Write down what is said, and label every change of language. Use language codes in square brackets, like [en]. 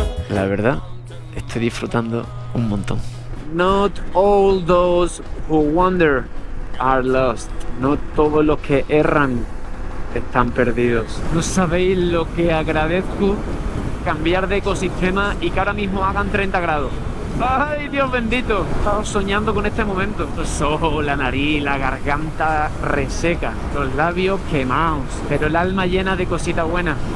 [es] La verdad, estoy disfrutando un montón. [en] Not all those who wander are lost. [es] No todos los que erran están perdidos. No sabéis lo que agradezco cambiar de ecosistema y que ahora mismo hagan 30 grados. ¡Ay, Dios bendito! Estaba soñando con este momento. Los ojos, la nariz, la garganta reseca, los labios quemados, pero el alma llena de cositas buenas.